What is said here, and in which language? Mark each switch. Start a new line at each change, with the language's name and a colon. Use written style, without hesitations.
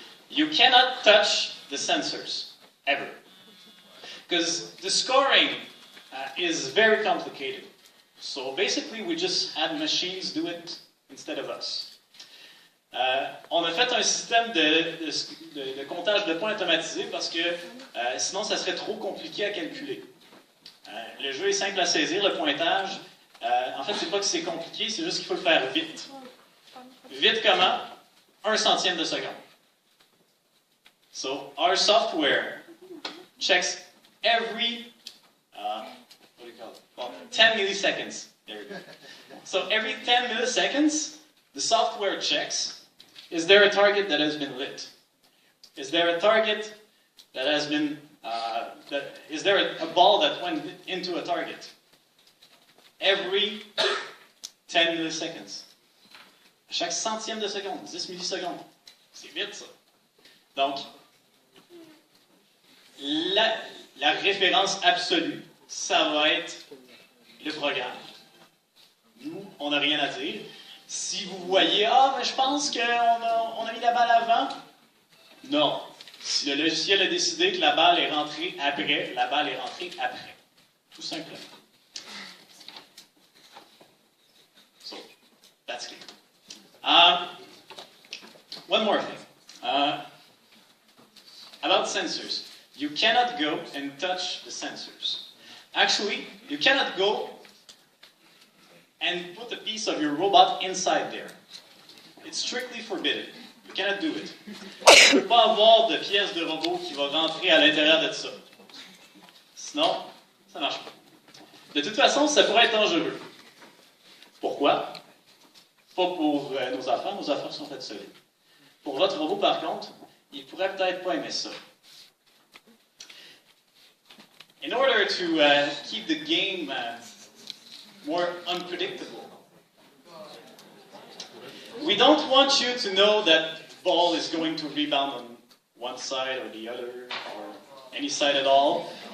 English: You cannot touch the sensors, ever. Because the scoring is very complicated. So basically, we just had machines do it instead of us.
French: On a fait un système de comptage de points automatisé parce que sinon, ça serait trop compliqué à calculer. Le jeu est simple à saisir, le pointage. En fait, c'est pas que c'est compliqué, c'est juste qu'il faut le faire vite. Vite comment? 1 centième de seconde.
English: So, our software checks every, what do you call it? Well, 10 milliseconds. There we go. So, every 10 milliseconds, the software checks, is there a target that has been lit? Is there a target that has been, is there a ball that went into a target? Every 10 milliseconds.
French: Chaque centième de seconde, 10 millisecondes. C'est vite, ça. Donc, la référence absolue, ça va être le programme. Nous, on n'a rien à dire. Si vous voyez, mais je pense qu'on a mis la balle avant, non. Si le logiciel a décidé que la balle est rentrée après, la balle est rentrée après. Tout simplement.
English: So, that's clear. One more thing. About sensors. You cannot go and touch the sensors. Actually, you cannot go and put a piece of your robot inside there. It's strictly forbidden. You cannot do it.
French: Tu ne peux pas avoir de pièce de robot qui va rentrer à l'intérieur de ça. Sinon, ça marche pas. De toute façon, ça pourrait être dangereux. Pourquoi? Pas pour nos affaires sont faites solides. Pour votre robot, par contre, il pourrait peut-être pas aimer ça.
English: In order to keep the game more unpredictable, we don't want you to know that the ball is going to rebound on one side or the other, or any side at all.